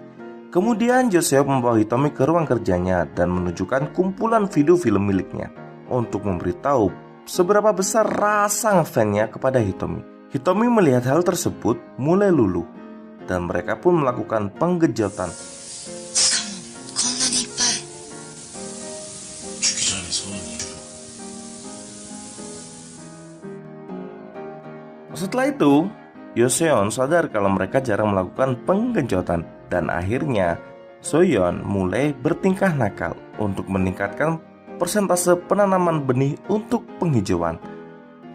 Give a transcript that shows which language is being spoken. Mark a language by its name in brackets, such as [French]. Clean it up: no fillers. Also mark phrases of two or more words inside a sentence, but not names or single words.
[Indonesian] Kemudian Joseok membawa Hitomi ke ruang kerjanya dan menunjukkan kumpulan video film miliknya untuk memberitahu seberapa besar rasa ngefansnya kepada Hitomi. Hitomi melihat hal tersebut mulai luluh dan mereka pun melakukan penggenjotan. [Korean] 죽기 전에 소원이. [Indonesian] Setelah itu, Yoseon sadar kalau mereka jarang melakukan penggenjotan. Dan akhirnya Soyeon mulai bertingkah nakal untuk meningkatkan persentase penanaman benih untuk penghijauan.